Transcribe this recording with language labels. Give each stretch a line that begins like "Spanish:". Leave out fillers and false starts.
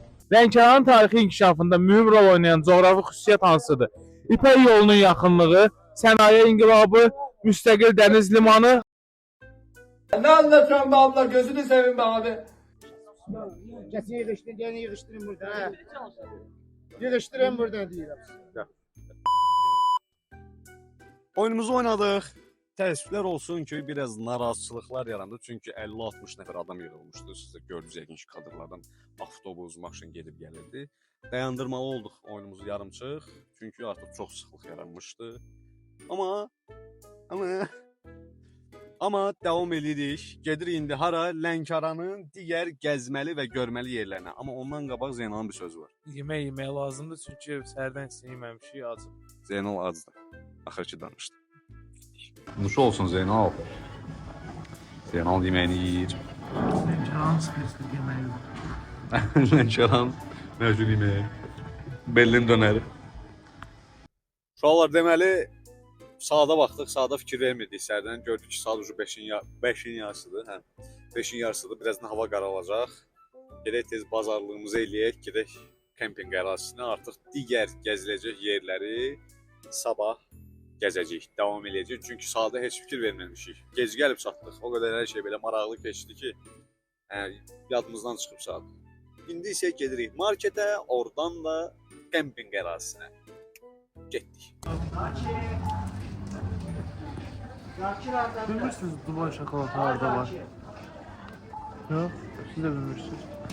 Azerbaijani: Lənkəranın tarixi inkişafında mühüm rol oynayan coğrafi xüsusiyyət hansıdır? İpək yolunun yaxınlığı, sənaye inqilabı, müstəqil dəniz limanı.
Turkish: Ne anlatıyorsun be abla? Gözünü seveyim be abi. Kesin yığıştırın, gene yığıştırın burada.
Azerbaijani: Ha. Yığıştırın burada deyirəm. Oyunumuzu oynadıq. Təəssüflər olsun ki, biraz narazıçılıqlar yarandı. Çünki 50-60 nəfər adam yığılmışdı. Siz də gördünüz yəqin ki, kadrlardan avtobus, maşın gedib gəlirdi. Dayandırmalı olduq oyunumuzu yarımçıq. Çünki artıq çox sıxlıq yaranmışdı. Amma davam edirik. Gedirik indi hara? Lənkəranın digər gəzməli və görməli yerlərinə. Amma ondan qabaq Zeynalın bir sözü var. Yemək lazımdır çünki səhərdən yeməmişik, acıq. Zeynal acdır. Axır ki danışdı. Nuş olsun Zeynal. Zeynal yeməyini yeyir. Lənkəran spesifik yeməyi. Lənkəran mövcud yeməyi. Berlin dönəri. Uşaqlar deməli saata baxdıq, saata fikir vermirdik səhərdən. Gördük ki, saat ucu 5-in yarısıdır. Hə. 5-in yarısıdır. Birazdan hava qaralacaq. Gedək tez bazarlığımızı eləyək, gedək kempinq ərazisinə. Artıq digər gəziləcək yerləri sabah gəzəcəyik, davam eləyəcəyik. Çünki saata heç fikir verməmişik. Gec gəlib çatdıq. O qədər hər şey belə maraqlı keçdi ki, yadımızdan çıxıb saat. İndi isə gedirik marketə, oradan da kempinq ərazisinə. Getdik. Bilmirsiniz Dubai şokolatı harada var? Yox, siz də bilmirsiniz.